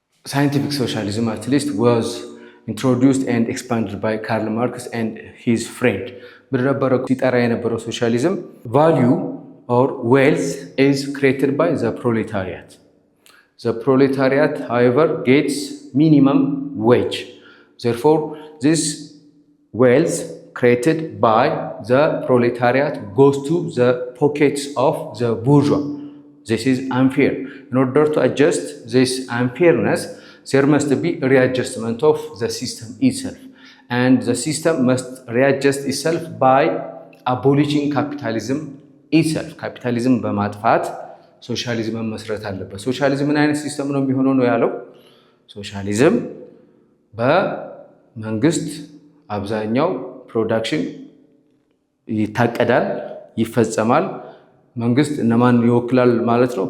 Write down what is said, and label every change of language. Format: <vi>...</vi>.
<en>scientific socialism at least was introduced and expanded by Karl Marx and his friend።</en> <am>በነበረው ሲጠራ የነበረው ሶሻሊዝም</am> <en>value or wealth is created by the proletariat. The proletariat however gets minimum wage. Therefore this wealth created by the proletariat goes to the pockets of the bourgeois. This is unfair. In order to adjust this unfairness, there must be a readjustment of the system itself. And the system must readjust itself by abolishing capitalism itself.</en> <am>Capitalism በማጥፋት ሶሻሊዝም መስረት አለበት። ሶሻሊዝም ምን አይነት ሲስተም ነው የሚሆነው ነው ያለው? ሶሻሊዝም በመንግስት አብዛኛው ፕሮዳክሽን ይታቀዳል፣ ይፈጸማል። መንግስት እነማን ይወክላል ማለት ነው?</am>